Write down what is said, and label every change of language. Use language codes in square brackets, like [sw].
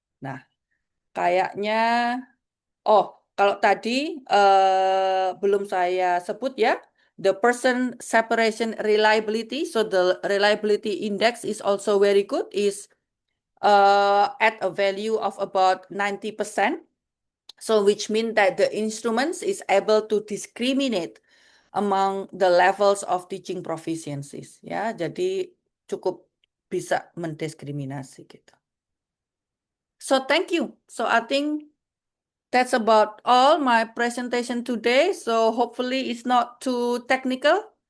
[id] Nah, kayaknya kalau tadi belum saya sebut ya, [en] the person separation reliability, so the reliability index is also very good, is at a value of about 90%. So which means that the instruments is able to discriminate among the levels of teaching proficiencies. [id] Ya, jadi cukup bisa mendiskriminasi gitu. [en] So thank you. So I think that's about all my presentation today. So hopefully it's not too technical.